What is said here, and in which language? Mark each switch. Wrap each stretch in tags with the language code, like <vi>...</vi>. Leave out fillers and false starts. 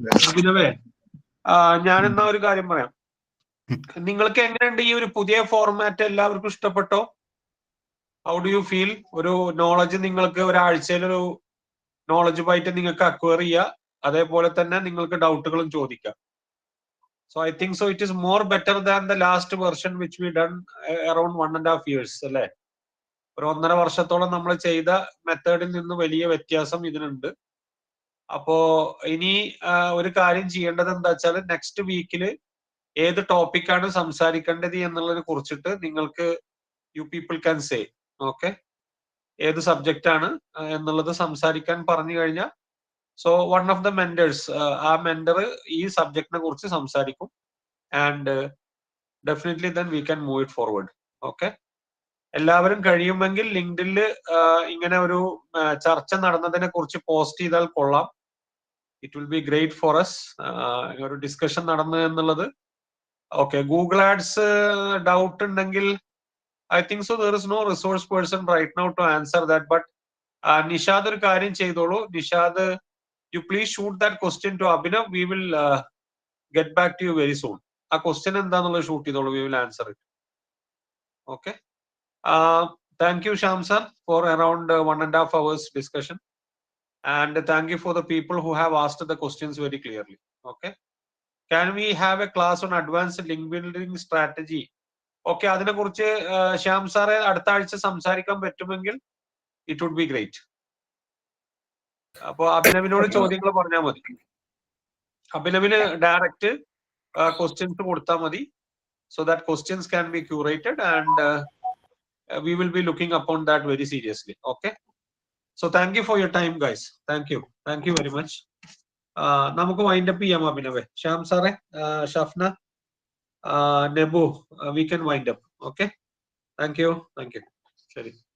<ml>അഭിനവേ, ഞാനെന്നാ ഒരു കാര്യം പറയാം. നിങ്ങൾക്ക് എങ്ങനെയുണ്ട് ഈ ഒരു പുതിയ ഫോർമാറ്റ്? എല്ലാവർക്കും ഇഷ്ടപ്പെട്ടോ?</ml> <en>How do you feel?</en> <ml>ഒരു നോളജ് നിങ്ങൾക്ക് ഒരാഴ്ചയിലൊരു നോളജ് ബൈറ്റ് നിങ്ങൾക്ക് അക്വയർ ചെയ്യുക, അതേപോലെ തന്നെ നിങ്ങൾക്ക് ഡൗട്ടുകളും ചോദിക്കാം.</ml> <en>So I think so it is more better than the last version which we done around 1.5 years</en> <ml>അല്ലെ? ഒരു 1.5 വർഷത്തോളം നമ്മൾ ചെയ്ത മെത്തേഡിൽ നിന്ന് വലിയ വ്യത്യാസം ഇതിനുണ്ട്. അപ്പോ ഇനി ഒരു കാര്യം ചെയ്യേണ്ടത് എന്താ വെച്ചാൽ നെക്സ്റ്റ് വീക്കില് ഏത് ടോപ്പിക്കാണ് സംസാരിക്കേണ്ടത് എന്നുള്ളതിനെ കുറിച്ചിട്ട് നിങ്ങൾക്ക്</ml> <en>you people can say,</en> <ml>okay, ഏത് സബ്ജക്റ്റ് ആണ് എന്നുള്ളത് സംസാരിക്കാൻ പറഞ്ഞു കഴിഞ്ഞാൽ</ml> <en>so one of the mentors,</en> <ml>ആ മെന്റർ ഈ സബ്ജക്റ്റിനെ കുറിച്ച് സംസാരിക്കും.</ml> <en>And definitely then we can move it forward.</en> <ml>Okay, എല്ലാവരും കഴിയുമെങ്കിൽ ലിങ്ക്ഡിനിൽ ഇങ്ങനെ ഒരു ചർച്ച നടന്നതിനെ കുറിച്ച് പോസ്റ്റ് ചെയ്താൽ കൊള്ളാം.</ml> <en>It will be great for us.</en> <ml>ഒരു ഡിസ്കഷൻ നടന്നു എന്നുള്ളത്.</ml> <en>okay,</en> <ml>ഗൂഗിൾ ആഡ്സ് ഡൗട്ട് ഉണ്ടെങ്കിൽ</ml> <en>I think so there is no resource person right now to answer that. But Nishad</en> <ml>ഒരു കാര്യം ചെയ്തോളൂ.</ml> <en>Nishad, you please shoot that question to Abhinav. We will get back to you very soon.</en> <ml>ആ question എന്താന്നുള്ളത് shoot ചെയ്തോളൂ.</ml> <en>We will answer it. Okay. Thank you, Shyam sir, for around 1.5 hours discussion, and thank you for the people who have asked the questions very clearly. Okay, can we have a class on advanced link building strategy?</en> <ml>Okay, അതിനെ കുറിച്ച് ശ്യാം സാറെ അടുത്ത ആഴ്ച സംസാരിക്കാൻ പറ്റുമെങ്കിൽ</ml> <en>it would be great.</en> <ml>അപ്പോൾ അഭിനവിനോട് ചോദ്യങ്ങൾ പറഞ്ഞാൽ മതി. അഭിനവിന് ഡയറക്റ്റ് ക്വസ്റ്റ്യൻസ് കൊടുത്താൽ മതി.</ml> <en>So that questions can be curated, and we will be looking upon that very seriously. Okay, so thank you for your time, guys. Thank you very much.</en> <ml>നമുക്ക് wind up ചെയ്യാം അഭിനവേ. ശ്യാം സാറേ, Shafna, Nebu,</ml> <en>we can wind up. Okay, thank you.</en> <ml>ശരി.</ml>